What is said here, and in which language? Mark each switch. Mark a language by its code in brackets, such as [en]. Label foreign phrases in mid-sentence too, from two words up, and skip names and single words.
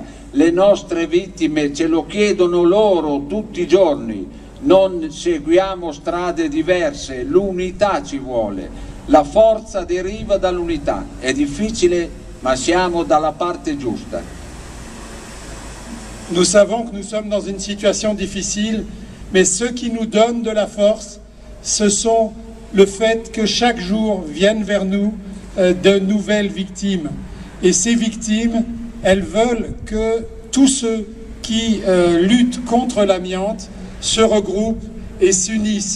[it] Le nostre vittime ce lo chiedono loro tutti i giorni. Non seguiamo strade diverse, l'unità ci vuole, la forza deriva dall'unità. È difficile, ma siamo dalla parte giusta. [fr] Nous savons que nous sommes dans une situation difficile, mais ce qui nous donne de la force, ce sont le fait que chaque jour viennent vers nous de nouvelles victimes. Et ces victimes, elles veulent que tous ceux qui luttent contre l'amiante se regroupent et s'unissent.